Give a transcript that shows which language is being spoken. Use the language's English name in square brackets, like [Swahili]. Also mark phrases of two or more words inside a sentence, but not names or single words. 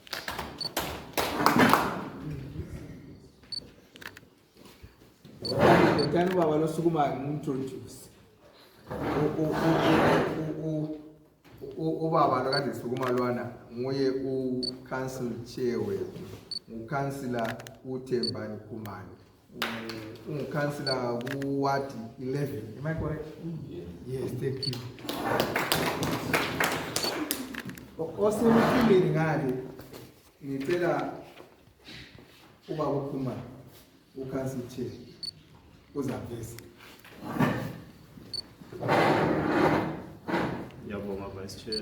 [Zulu] Ngithanda ubaba losukumayo ngimu-introduce. Ubaba lo kade sukuma lwana nguye u- [English] council chair [Zulu] wethu, ngu-councillor uThembani Khumalo, ungu-councillor ku-Ward 11. [English] Am I correct? Yes, thank you. [Zulu] Osemphileni ngale ngicela ubaba uKhumalo, u- [English] council chair, [Zulu] uzaveza. Ngiyabonga [English] Vice Chair.